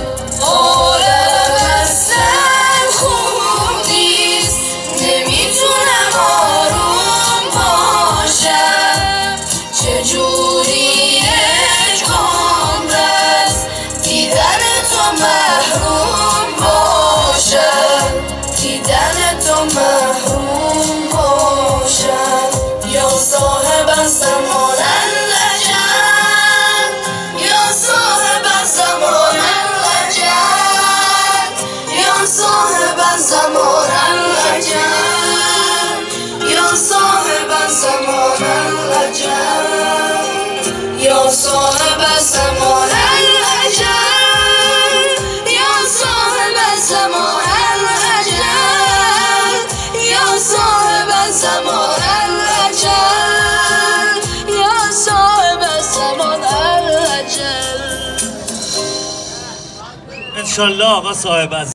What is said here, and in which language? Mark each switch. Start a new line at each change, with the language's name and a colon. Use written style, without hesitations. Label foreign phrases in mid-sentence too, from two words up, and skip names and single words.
Persian: حالم اصلا خوب نیست، نمیتونم آروم باشم. چجوری یک عمر از دیدن تو محروم باشم، دیدن تو محروم باشم.
Arabic: یا صاحب الزمان العجب، یا صاحب الزمان العجب، یا صاحب الزمان العجب، یا صاحب الزمان العجب، یا صاحب الزمان العجب، یا صاحب الزمان العجب، یا صاحب الزمان العجب، یا صاحب الزمان العجب.
Persian: انشالله آقا صاحب